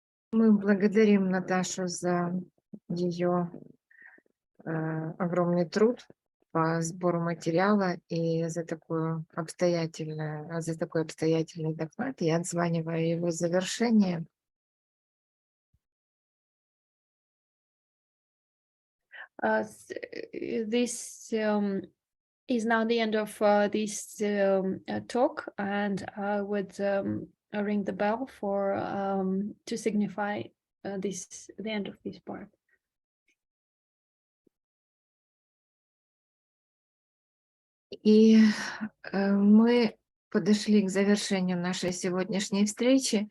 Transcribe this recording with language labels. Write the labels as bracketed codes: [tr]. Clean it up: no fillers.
[ru] Мы благодарим Наташу за ее огромный труд по сбору материала и за такой обстоятельный доклад. Я отзваниваю его завершение. [en] This is now the end of this talk, and I would ring the bell for to signify the end of this part. [ru] И мы подошли к завершению нашей сегодняшней встречи.